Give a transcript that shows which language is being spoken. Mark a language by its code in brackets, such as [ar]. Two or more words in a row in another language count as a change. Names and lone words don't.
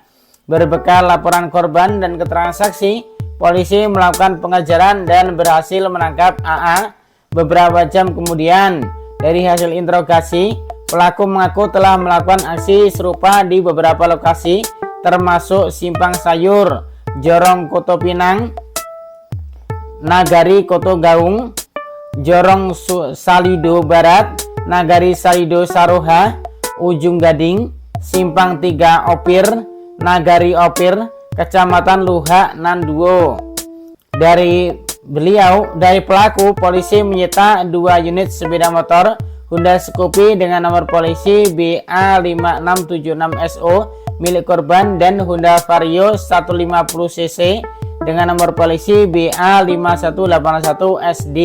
[id] Berbekal laporan korban dan keterangan saksi, polisi melakukan pengejaran dan berhasil menangkap AA. Beberapa jam kemudian, dari hasil interogasi, pelaku mengaku telah melakukan aksi serupa di beberapa lokasi termasuk Simpang Sayur, Jorong Koto Pinang, Nagari Koto Gaung, Jorong Salido Barat, Nagari Salido Saroha, Ujung Gading, Simpang 3 Opir, Nagari Opir, Kecamatan Luha Nanduo. Dari pelaku, polisi menyita 2 unit sepeda motor Honda Scoopy dengan nomor polisi BA5676SO milik korban dan Honda Vario 150cc dengan nomor polisi BA5181SD.